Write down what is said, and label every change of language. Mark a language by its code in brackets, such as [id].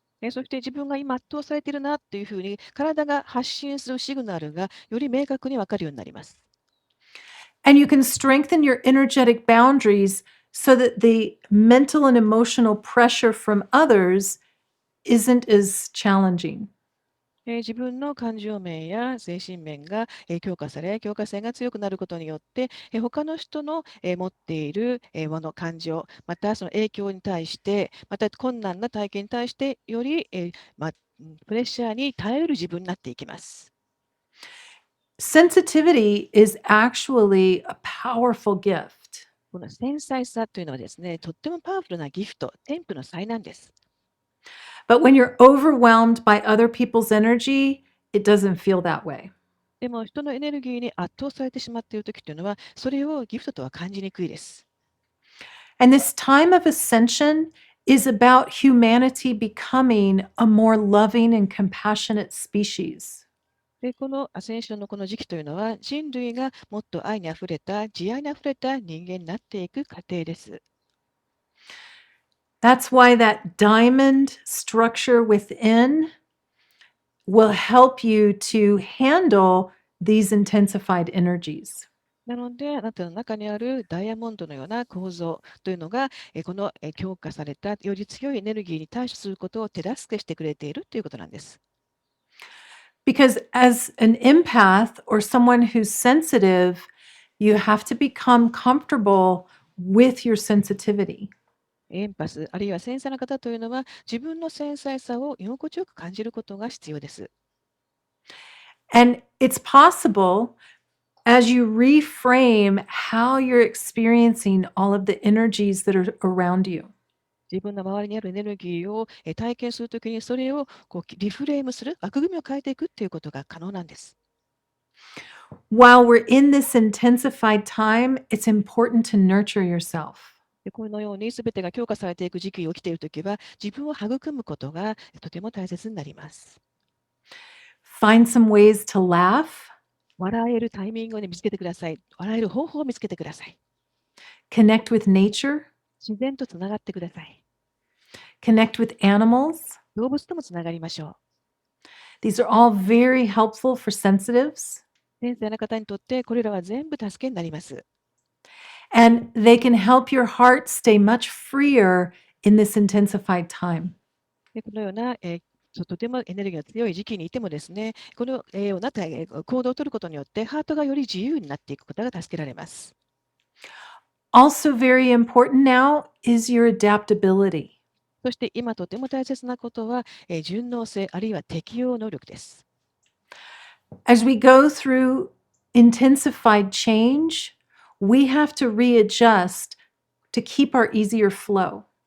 [ja] そして自分が今圧倒されているなというふうに体が発信するシグナルがより明確に分かるようになります。 [en] And you can strengthen your energetic boundaries so that the mental and emotional pressure from others isn't as challenging. [ja] 自分の感情面や精神面が強化され、境界線が強くなることによって、他の人の持っているもの、感情、またその影響に対して、また困難な体験に対して、よりプレッシャーに耐えうる自分になっていきます。 [en] Sensitivity is actually a powerful gift. [ja] この繊細さというのはですね、とってもパワフルなギフト、天賦の才能です。 [en] But when you're overwhelmed by other people's energy, it doesn't feel that way. [ja] でも人のエネルギーに圧倒されてしまっているときというのは、それをギフトとは感じにくいです。 [en] And this time of ascension is about humanity becoming a more loving and compassionate species. [ja] で、このアセンションのこの時期というのは、人類がもっと愛にあふれた、慈愛にあふれた人間になっていく過程です。 [en] That's why that diamond structure within will help you to handle these intensified energies. [ja] なので、あなたの中にあるダイヤモンドのような構造というのが、この強化されたより強いエネルギーに対処することを手助けしてくれているということなんです。 [en] Because as an empath or someone who's sensitive, you have to become comfortable with your sensitivity. [ja] エンパス、あるいは繊細な方というのは、自分の繊細さを居心地よく感じることが必要です。 [en] And it's possible as you reframe how you're experiencing all of the energies that are around you. [ja] 自分の周りにあるエネルギーを体験するときに、それをリフレームする、枠組みを変えていくということが可能なんです。 [en] While we're in this intensified time, it's important to nurture yourself. [ja] でこのように全てが強化されていく時期を生きているときは、自分を育むことがとても大切になります。 [en] Find some ways to laugh, [ja] 笑えるタイミングを、見つけてください。笑える方法を見つけてください。 [en] connect with nature, [ja] 自然とつながってください。 [en] connect with animals. [ja] 動物ともつながりましょ [en] These are all very helpful for sensitives, [ja] う。先生の方にとってこれらは全部助けになります。 [en] and they can help your heart stay much freer in this intensified time. [ja] でこのような、とてもエネルギーが強い時期にいてもですね、このような行動を取ることによって、ハートがより自由になっていくことが助けられます。 [en] Also, very important now is your adaptability. [ja] そして今とても大切なことは、順応性あるいは適応能力です。 [en] As we go through intensified change, we have to readjust to keep our easier flow.